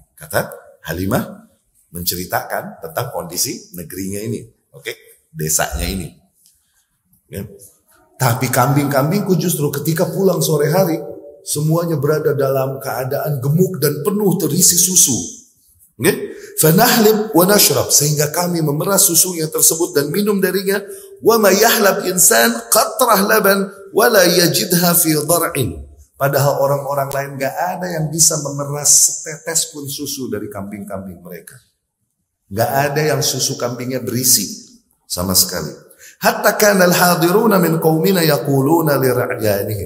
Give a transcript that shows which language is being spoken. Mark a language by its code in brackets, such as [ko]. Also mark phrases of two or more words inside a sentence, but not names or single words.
[id] Kata Halimah menceritakan tentang kondisi negerinya ini, oke, desanya ini. Ya. Tapi kambing-kambingku justru ketika pulang sore hari semuanya berada dalam keadaan gemuk dan penuh terisi susu. Okay? [ar] فنحلب ونشرب, [id] sehingga kami memerah susunya tersebut dan minum darinya. [ar] وما يحلب إنسان قطرة لبن ولا يجدها في ضرع. [id] Padahal orang-orang lain gak ada yang bisa memeras setetes pun susu dari kambing-kambing mereka. Gak ada yang susu kambingnya berisi sama sekali. [ar] حتى كان الحاضرون من قومنا يقولون لرعيانهم.